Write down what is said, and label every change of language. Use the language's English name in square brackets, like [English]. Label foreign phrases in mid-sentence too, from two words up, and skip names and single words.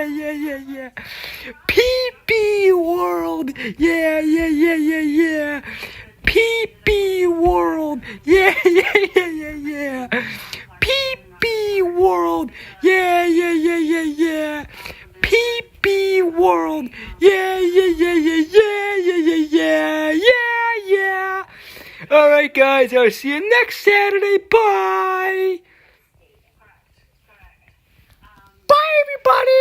[English] Pee-pee World. Yeah. Pee-pee World. Yeah. Pee-pee World. Yeah. Pee-pee World. Yeah. All right, guys. I'll see you next Saturday. Bye. Bye, everybody.